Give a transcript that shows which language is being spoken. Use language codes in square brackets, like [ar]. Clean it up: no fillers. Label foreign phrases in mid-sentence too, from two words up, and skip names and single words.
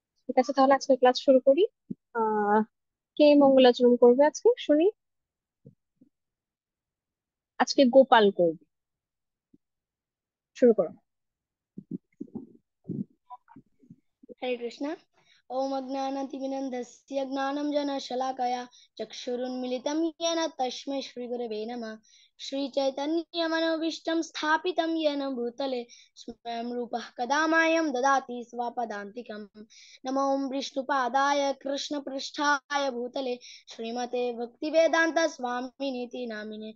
[bn] ঠিক আছে, তাহলে আজকে ক্লাস শুরু করি। আহ কে মঙ্গলাচরণ করবে আজকে শুনি। আজকে গোপাল করবে। শুরু করো। [sa] हरे कृष्ण। ओम अज्ञानतिमिरन्धस्य ज्ञानञ्जनशलाकया चक्षुरुन्मिलितं येन तस्मै श्रीगुरवे नमः। श्रीचैतन्यमनोभीष्टं स्थापितं येन भूतले स्वयं रूपः कदा मह्यं ददाति स्वपदान्तिकम्। नमो विष्णुपादाय कृष्णपृष्ठाय भूतले श्रीमते भक्तिवेदान्त स्वामिनीति नामिने।